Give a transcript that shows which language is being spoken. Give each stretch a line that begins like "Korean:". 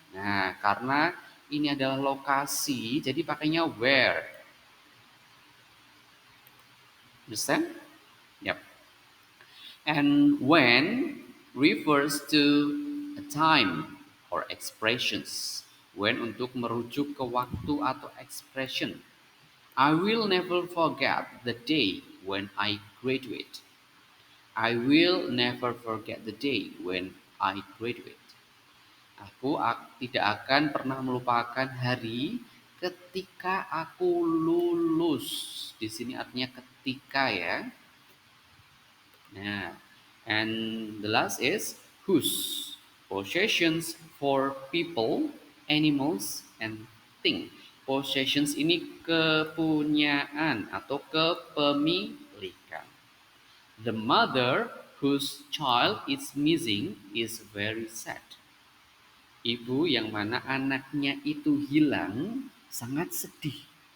Indonesian: Nah, karena ini adalah lokasi, jadi pakainya where.
English: Understand? Yep. And when refers to a time or expressions.
Indonesian: When untuk merujuk ke waktu atau expression.
English: I will never forget the day when I graduate. I will never forget the day when I graduate.
Indonesian: Tidak akan pernah melupakan hari ketika aku lulus. Di sini artinya ketika ya. Nah,
English: and the last is whose. Possessions for people, animals, and things.
Indonesian: Possessions ini kepunyaan atau kepemilikan.
English: The mother whose child is missing is very sad.
Indonesian: Ibu yang mana anaknya itu hilang sangat sedih.